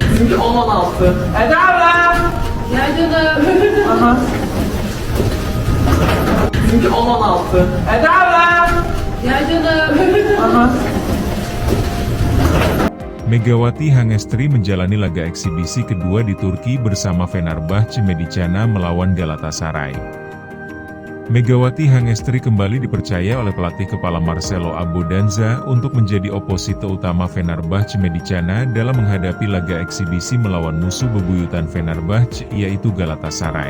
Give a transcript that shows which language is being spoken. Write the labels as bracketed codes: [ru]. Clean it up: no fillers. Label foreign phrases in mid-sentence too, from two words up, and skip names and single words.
[tr] Bizimki 10-16. Eda abla! Ya canım. Aha. Bizimki 10-16. Eda abla! Ya canım. Aha. [id] Megawati Hangestri menjalani laga eksibisi kedua di Turki bersama Fenerbahce Medicana melawan Galatasaray. Megawati Hangestri kembali dipercaya oleh pelatih kepala Marcelo Abudanza untuk menjadi oposite utama Fenerbahce Medicana dalam menghadapi laga eksibisi melawan musuh bebuyutan Fenerbahce yaitu Galatasaray.